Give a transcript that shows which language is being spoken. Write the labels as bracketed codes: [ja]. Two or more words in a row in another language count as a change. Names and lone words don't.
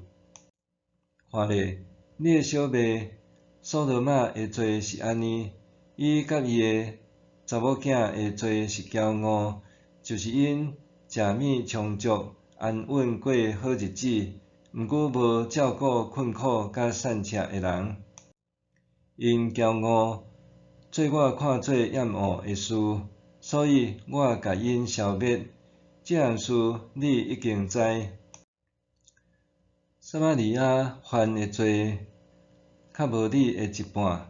[nan] 看咧，你的小妹索多玛的罪是安尼，伊甲伊的查某囝的罪是骄傲，就是因食米充足，安稳过好日子，毋过无照顾困苦甲散赤的人。因骄傲，做我看做厌恶的事，所以我甲因消灭。这样事你已经知。撒玛利亚犯的罪，较无你的一半。